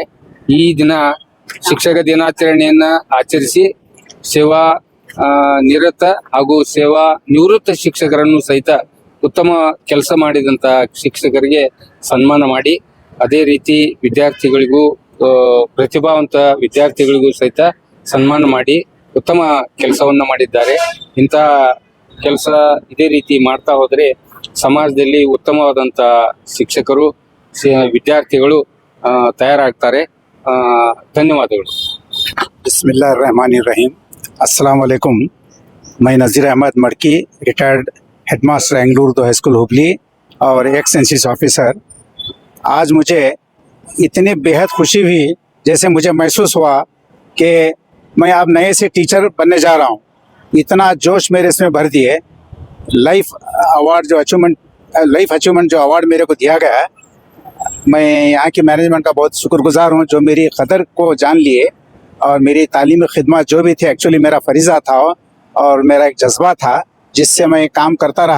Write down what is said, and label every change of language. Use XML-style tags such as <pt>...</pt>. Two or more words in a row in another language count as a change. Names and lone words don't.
<kn>ಈ ದಿನ ಶಿಕ್ಷಕ ದಿನಾಚರಣೆಯನ್ನು ಆಚರಿಸಿ ಸೇವಾ ನಿರತ ಹಾಗೂ ಸೇವಾ ನಿವೃತ್ತ ಶಿಕ್ಷಕರನ್ನು ಸಹಿತ ಉತ್ತಮ ಕೆಲಸ ಮಾಡಿದಂಥ ಶಿಕ್ಷಕರಿಗೆ ಸನ್ಮಾನ ಮಾಡಿ, ಅದೇ ರೀತಿ ವಿದ್ಯಾರ್ಥಿಗಳಿಗೂ ಪ್ರತಿಭಾವಂತ ವಿದ್ಯಾರ್ಥಿಗಳಿಗೂ ಸಹಿತ ಸನ್ಮಾನ ಮಾಡಿ ಉತ್ತಮ ಕೆಲಸವನ್ನು ಮಾಡಿದ್ದಾರೆ. ಇಂತಹ ಕೆಲಸ ಇದೇ ರೀತಿ ಮಾಡ್ತಾ ಹೋದರೆ ಸಮಾಜದಲ್ಲಿ ಉತ್ತಮವಾದಂಥ ಶಿಕ್ಷಕರು ವಿದ್ಯಾರ್ಥಿಗಳು ತಯಾರಾಗ್ತಾರೆ. ಧನ್ಯವಾದಗಳು.</kn> <ar>बिस्मिल्लाहिर्रहमानिर्रहीम। السلام عليكم.</ar> <ur>میں نذیر احمد مڑکی,</ur> <en>retired headmaster</en> <ur>एंगलूर दो</ur> <en>high school</en> <ur>हुबली और</ur> <en>ex NCC officer.</en> <ur>آج مجھے اتنی بے حد خوشی ہوئی، جیسے مجھے محسوس ہوا کہ میں اب نئے سے ٹیچر بننے جا رہا ہوں. اتنا جوش میرے اس میں بھر دیے.</ur> <en>life achievement</en> <ur>جو ایوارڈ میرے کو دیا گیا ہے، میں یہاں کی مینیجمنٹ کا بہت شکرگزار ہوں، جو میری قدر کو جان لیے اور میری تعلیمی خدمت جو بھی تھی، ایکچولی میرا فریضہ تھا اور میرا ایک جذبہ تھا جس سے میں کام کرتا رہا.</ur>